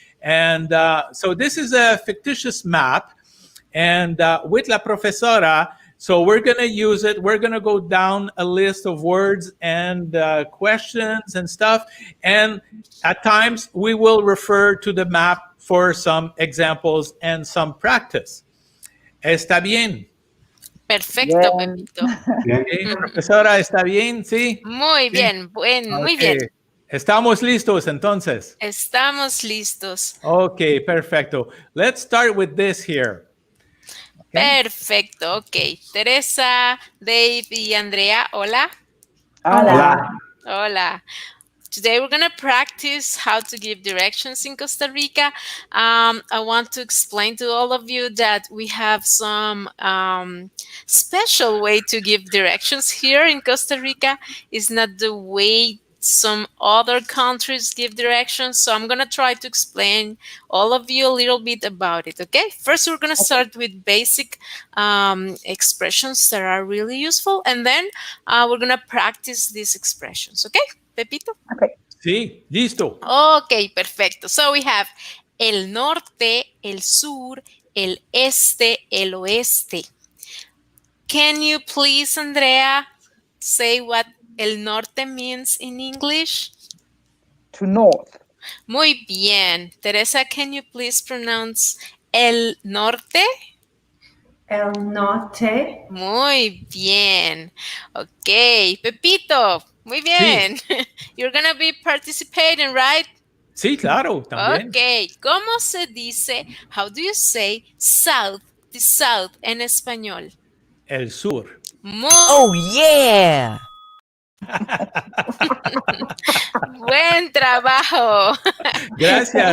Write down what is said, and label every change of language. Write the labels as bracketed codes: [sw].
[en] And so this is a fictitious map. And with la profesora, so we're going to use it. We're going to go down a list of words and questions and stuff. And at times, we will refer to the map for some examples and some practice. [es] ¿Está bien? Perfecto, Pepito. Okay, profesora, ¿está bien? ¿Sí? Muy bien, muy bien. ¿Estamos listos entonces? Estamos listos. Okay, perfecto. [en] Let's start with this here. Okay. [es] Perfecto, ok. Teresa, Dave y Andrea, hola. Hola. Hola. [en] Today we're going to practice how to give directions in Costa Rica. I want to explain to all of you that we have some special way to give directions here in Costa Rica. It's not the way some other countries give directions. So I'm going to try to explain all of you a little bit about it, okay? First, we're going to start with basic expressions that are really useful. And then we're going to practice these expressions, okay? Pepito? Okay. [es] Sí, listo. Okay, perfecto. [en] So we have el norte, el sur, el este, el oeste. Can you please, Andrea, say what el norte means in English? To north. [es] Muy bien. [en] Teresa, can you please pronounce el norte? [es] El norte. Muy bien. Okay, Pepito. Muy bien. Sí. [en] You're going to be participating, right? [es] Sí, claro, también. [en] Okay. [es] ¿Cómo se dice, [en] how do you say south, the south en español? [es] El sur. [en] Oh, yeah. [es] Buen trabajo. Gracias.